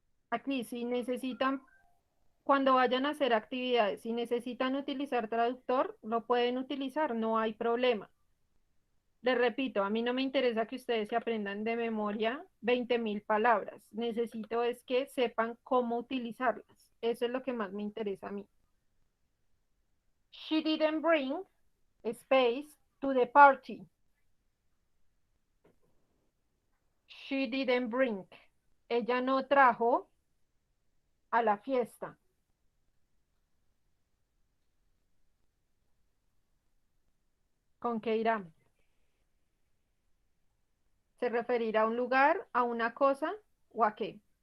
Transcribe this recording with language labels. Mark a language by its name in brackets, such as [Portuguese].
[Spanish] Aquí, si necesitan, cuando vayan a hacer actividades, si necesitan utilizar traductor, lo pueden utilizar, no hay problema. Les repito, a mí no me interesa que ustedes se aprendan de memoria 20.000 palabras. Necesito es que sepan cómo utilizarlas. Eso es lo que más me interesa a mí. [English] She didn't bring space to the party. She didn't bring. [Spanish] Ella no trajo a la fiesta. ¿Con qué irá? ¿Se referirá a un lugar, a una cosa o a qué?